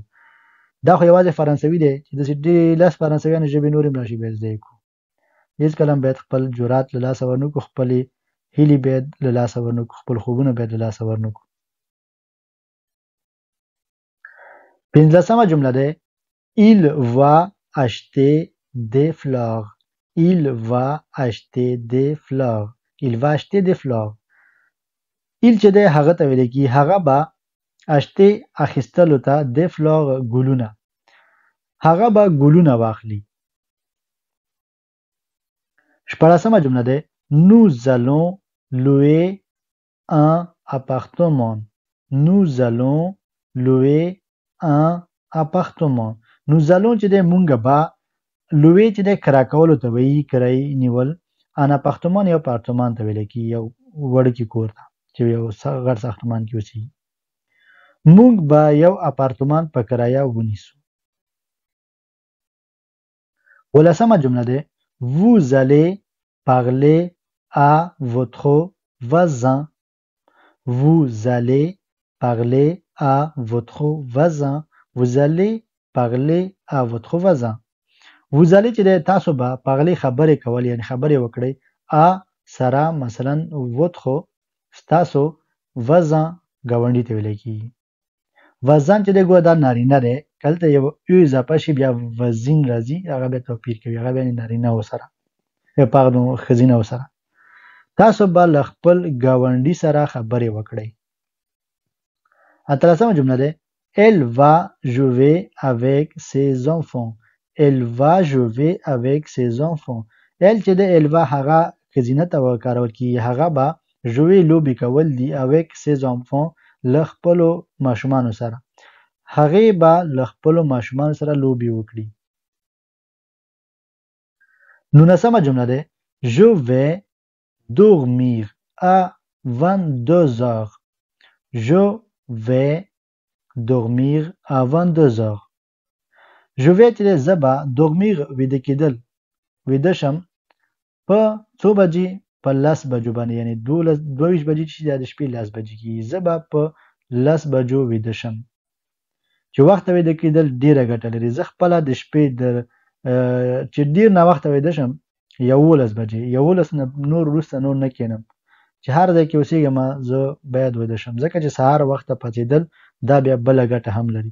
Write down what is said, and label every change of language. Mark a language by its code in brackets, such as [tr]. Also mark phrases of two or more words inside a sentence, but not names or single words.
[ps] دا خو یوازې فرانسوي دی چې داسې لس فرانسویانو ژبې نورې هم راشي باید زده یې کړو. هیڅکله هم باید خپل جرات له لاسه ورنکړو خپلې هیلې باید له لاسه ورنکړو خپل خوبونه باید له لاسه ورنکړو. 15مه جمله ده [fr] Il va acheter des fleurs. Il va acheter des fleurs. Il va acheter des fleurs. [ps] Il چې دی هغه ته ویل کېږي هغه به acheter اخیستلو ته [fr] des fleurs [ps] ګلونه هغه به ګلونه واخلي. 16مه جمله ده [fr] Nous allons louer un appartement. Nous allons louer un appartement. Nous allons [ps] چې دی مونږ به louer چې دی کرا کولو ته وایي کرایي نیول [fr] un appartement [ps] یو اپارتمان ته ویل کېږي یو وړوکی کور ته چې یو غټ ساختمان کې اوسېږي. مونږ به یو اپارتمان په کرایه ونیسو. 17مه جمله ده [fr] Vous allez parler à votre voisin. Vous allez parler à votre voisin. Vous allez parler à votre voisin. Vous allez [ps] چې دی تاسو به parler خبرې کول یعنی خبرې وکړئ a سره مثلا votre ستاسو voisin ګاونډي ته ویل کېږي. voisin چې دی ګوره دا نارینه دی کله یو اضافه شي بیا voisin راځي هغه بیا توپیر کوي هغه بیا نارینه وسره پاردون ښځینه وسره. تاسو به له خپل ګاونډي سره خبرې وکړئ. 18مه جمله ده [fr] Elle va jouer avec ses enfants. Elle va jouer avec ses enfants. [ps] Elle چې د [fr] elle va [ps] هغه ښځینه ته وکارول کېږي هغه به jouer لوبې کول دي [fr] avec ses enfants [ps] له خپلو ماشومانو سره هغې به له خپلو ماشومانو سره لوبې وکړي. 19مه جمله ده [fr] Je vais dormir à 22h. Je vais dormir à 22h. Je vais [ps] چې زه به dormir ویده کېدل ویده شم په څو بجې په 10 بجو باندې یعنی 22 بجې چې د شپې 10 بجې کېږي زه به په 10 بجو ویده شم. چې وخته ویده کېدل ډېره ګټه لري. زه خپله د شپې چې ډېر ناوخته ویده شم 11 بجې 11 نه نور وروسته نور نه کښېنم چې هر ځای کې اوسېږم زه باید ویده شم ځکه چې سهار وخته پاڅېدل دا بیا بله ګټه هم لري.